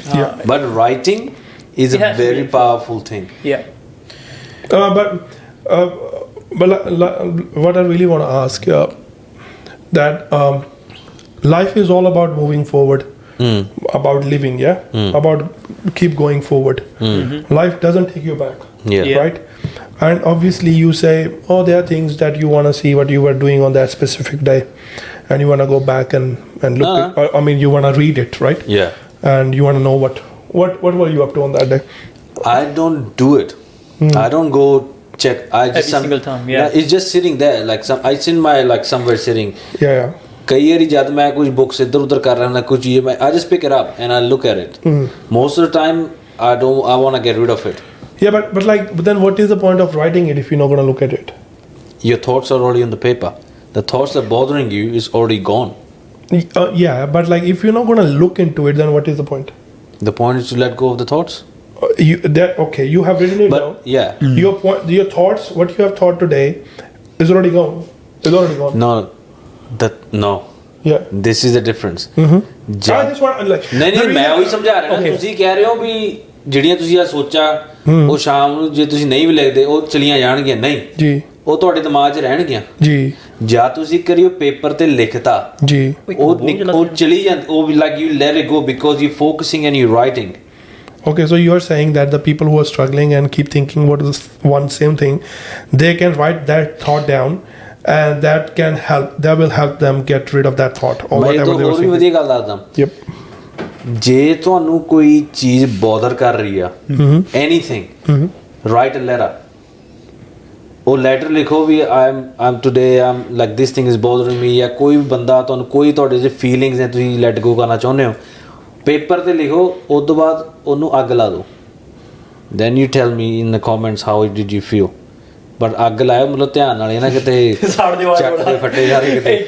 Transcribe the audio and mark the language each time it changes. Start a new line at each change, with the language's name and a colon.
English: Yeah. But writing is a very powerful thing. Yeah. But what I really want to ask that life is all about moving forward, about living, about keep going forward. Life doesn't take you back, right? And obviously you say, oh, there are things that you want to see what you were doing on that specific day, and you want to go back and look I mean you want to read it, right? And you want to know what were you up to on that day? I don't do it. I don't go check. I just every single time. Yeah. It's just sitting there like it's in my like somewhere sitting. Yeah.
Hindi: कई बारी जब मैं कुछ books इधर उधर कर रहा हूँ ना कुछ चीज़ मैं
English: I just pick it up and I look at it. Most of the time I want to get rid of it. Yeah, but then what is the point of writing it if you're not going to look at it? Your thoughts are already on the paper. The thoughts that are bothering you is already gone. Yeah, but like if you're not going to look into it, then what is the point? The point is to let go of the thoughts. You have written it down. Yeah. Your thoughts, what you have thought today, is already gone. It's already gone. No. Yeah. This is the difference. I just want like.
Punjabi: ਨਹੀਂ ਮੈਂ ਉਹੀ ਸਮਝਾ ਰਿਹਾ ਨਾ ਤੁਸੀਂ ਕਹਿ ਰਹੇ ਹੋ ਵੀ ਜਿਹੜੀਆਂ ਤੁਸੀਂ ਆ ਸੋਚਾਂ ਉਹ ਸ਼ਾਮ ਨੂੰ ਜੇ ਤੁਸੀਂ ਨਹੀਂ ਵੀ ਲਿਖਦੇ ਉਹ ਚਲੀਆਂ ਜਾਣਗੀਆਂ ਨਹੀਂ ਜੀ ਉਹ ਤੁਹਾਡੇ ਦਿਮਾਗ 'ਚ ਰਹਿਣਗੀਆਂ ਜੀ ਜਾਂ ਤੁਸੀਂ ਕਰਿਓ ਪੇਪਰ ਤੇ ਲਿਖਤਾ ਜੀ ਉਹ ਚਲੀ ਜਾਂਦੀ ਉਹ
English: Like you let it go because you focusing and you writing. Okay, so you are saying that the people who are struggling and keep thinking what is one same thing, they can write that thought down, and that will help them get rid of that thought or whatever they were saying.
Punjabi: ਵਧੀਆ ਗੱਲ ਦੱਸਦਾ.
English: Yep.
Punjabi: ਜੇ ਤੁਹਾਨੂੰ ਕੋਈ ਚੀਜ਼ bother ਕਰ ਰਹੀ ਆ
English: anything write a letter
Punjabi: ਉਹ ਲੈਟਰ ਲਿਖੋ ਵੀ
English: um today um like this thing is bothering me
Punjabi: ਜਾਂ ਕੋਈ ਵੀ ਬੰਦਾ ਤੁਹਾਨੂੰ ਕੋਈ ਤੁਹਾਡੇ ਜੇ ਫੀਲਿੰਗਸ ਨੇ ਤੁਸੀਂ ਲੈਟ ਗੋ ਕਰਨਾ ਚਾਹੁੰਦੇ ਹੋ ਪੇਪਰ ਤੇ ਲਿਖੋ ਉਸ ਤੋਂ ਬਾਅਦ ਉਹਨੂੰ ਅੱਗ ਲਾ ਦਿਓ
English: then you tell me in the comments how did you feel
Punjabi: but ਅੱਗ ਲਾਇਓ ਮਤਲਬ ਧਿਆਨ ਨਾਲ ਇਹ ਨਾ ਕਿਤੇ ਚੱਕ ਦੇ ਫੱਟੇ ਜਾ ਰਹੇ ਕਿਤੇ